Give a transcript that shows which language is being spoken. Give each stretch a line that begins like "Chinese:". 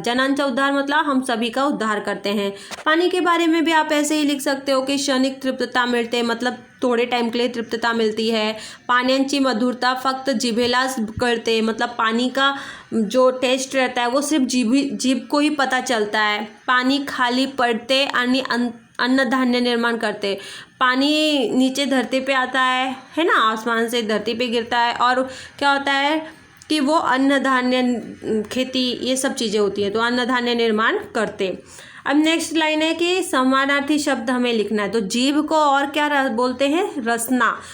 Hindi: जनांचा उद्धार मतलब हम सभी का उद्धार करते हैं। पानी के बारे में भी आप ऐसे ही लिख सकते हो कि
Marathi: क्षणिक तृप्तता मिळते,
Hindi: मतलब थोड़े टाइम के लिए तृप्तता मिलती है।
Marathi: पाण्याची मधुरता फक्त जिभेलाच कळते,
Hindi: मतलब पानी का जो टेस्ट रहता है वो सिर्फ जीभ को ही पता चलता है।
Marathi: पानी खाली पड़ते आणि अन्न धान्य निर्माण करते।
Hindi: पानी नीचे धरती पे आता है ना, आसमान से धरती पे गिरता है, और क्या होता है कि वो अन्न धान्य, खेती, ये सब चीज़ें होती हैं, तो अन्न धान्य निर्माण करते। अब नेक्स्ट लाइन है कि समानार्थी शब्द हमें लिखना है। तो जीभ को और क्या बोलते हैं? रसना।